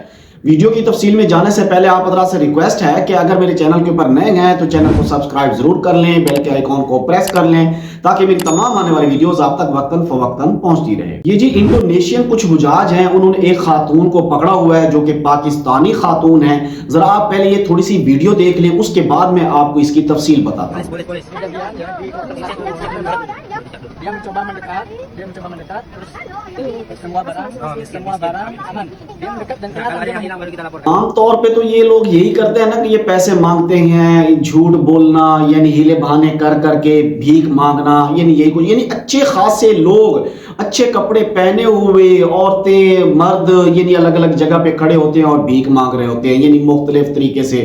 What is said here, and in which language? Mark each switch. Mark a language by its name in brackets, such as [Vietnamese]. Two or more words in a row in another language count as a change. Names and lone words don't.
[Urdu] ویڈیو کی تفصیل میں جانے سے پہلے آپ حضرات سے ریکویسٹ ہے کہ اگر میرے چینل کے اوپر نئے ہیں تو چینل کو سبسکرائب ضرور کر لیں، بیل کے آئیکن کو پریس کر لیں تاکہ میری تمام آنے والی ویڈیوز آپ تک وقتاً فوقتاً پہنچتی رہے۔ یہ جی انڈونیشین کچھ حجاج ہیں، انہوں نے ایک خاتون کو پکڑا ہوا ہے جو کہ پاکستانی خاتون ہے۔ ذرا آپ پہلے یہ تھوڑی سی ویڈیو دیکھ لیں، اس کے بعد میں آپ کو اس کی تفصیل بتاتا ہوں۔ [Indonesian] dia mencoba mendekat terus semua barang aman, dia mendekat dan kelihatan dia hilang baru kita laporkan. [Urdu] عام طور پہ تو یہ لوگ یہی کرتے ہیں نا کہ یہ پیسے مانگتے ہیں، جھوٹ بولنا، یعنی ہیلے بہانے کر کر کے بھیک مانگنا، یعنی یہی کچھ، یعنی اچھے خاصے لوگ اچھے کپڑے پہنے ہوئے عورتیں مرد یعنی الگ الگ جگہ پہ کھڑے ہوتے ہیں اور بھیک مانگ رہے ہوتے ہیں، یعنی مختلف طریقے سے۔